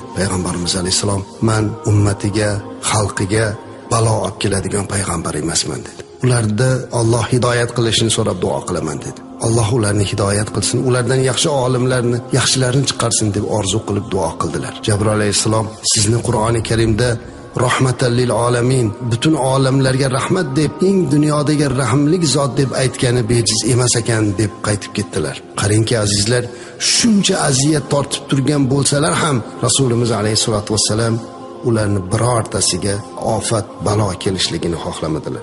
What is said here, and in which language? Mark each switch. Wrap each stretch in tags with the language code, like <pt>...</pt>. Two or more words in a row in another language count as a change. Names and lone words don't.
<uz>Payg'ambarimiz alayhisalom, men ummatiga, xalqiga balo olib keladigan payg'ambar emasman dedi. Ularda Alloh hidoyat qilishini so'rab duo qilaman dedi. Alloh ularni hidoyat qilsin, ulardan yaxshi olimlarni, yaxshilarini chiqarsin deb orzu qilib duo qildilar. Jabroil alayhisalom, sizni Qur'oni Karimda</uz> <ar>رحمة للعالمين,</ar> <uz>butun olamlarga rahmat deb, eng dunyodagi rahimlik zot deb aytgani bejiz emas ekan deb qaytib ketdilar. Qarangki azizlar, shuncha aziyat tortib turgan bo'lsalar ham Rasulimiz</uz> <ar>عليه الصلاة والسلام</ar> <uz>ularni birortasiga ofat, balo kelishligini xohlamadilar.</uz>